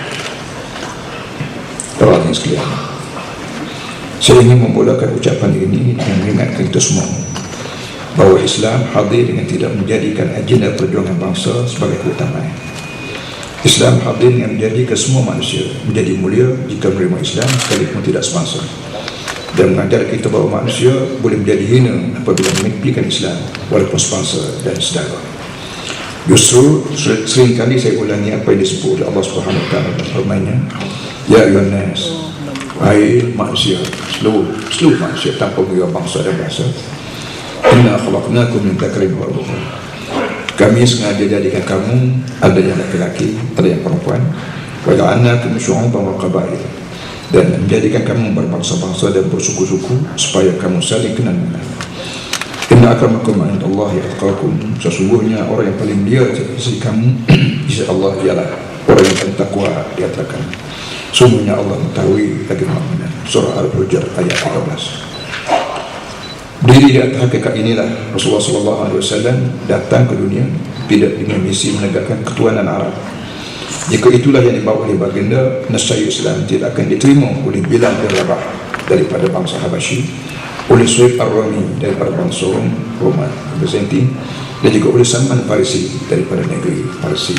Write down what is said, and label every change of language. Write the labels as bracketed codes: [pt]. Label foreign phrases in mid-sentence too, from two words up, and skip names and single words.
[ms] Para sekalian, saya ingin memulakan ucapan ini dengan mengingatkan kita semua bahawa Islam hadir dengan tidak menjadikan agenda perjuangan bangsa sebagai keutamaan. Islam hadir dengan menjadikan semua manusia menjadi mulia jika menerima Islam sekalipun tidak sebangsa, dan mengajar kita bahawa manusia boleh menjadi hina apabila memimpikan Islam walaupun sebangsa dan saudara. Justru seringkali saya ulangi apa yang disebut oleh Allah [ar] سبحانه وتعالى [ms] dalam firman-Nya, [ar] يا أيها الناس, [ms] wahai manusia, seluruh manusia tanpa mengira bangsa dan bahasa, [ar] إنا خلقناكم من ذكر وأنثى, [ms] kami sengaja jadikan kamu ada yang laki-laki, ada yang perempuan, [ar] وجعلناكم شعوبا وقبائل, [ms] dan menjadikan kamu berbangsa-bangsa dan bersuku-suku supaya kamu saling kenal mengenal. [ar] إن أكرمكم عند الله أتقاكم, [ms] sesungguhnya orang yang paling mulia di sisi kamu di sisi Allah ialah orang yang paling takwa di antara kamu. Sungguhnya Allah mengetahui lagi maha benar. Surah Al-Hujurat ayat 13. Diri di atas hakikat inilah Rasulullah SAW datang ke dunia tidak dengan misi menegakkan ketuhanan Arab. Jika itulah yang dibawa oleh baginda, nescaya Islam tidak akan diterima oleh Bilal bin Rabah daripada bangsa Habasyi, oleh Suhaib Ar-Rumi daripada bangsa Roman Byzantin, dan juga oleh Salman Farisi daripada negeri Parsi.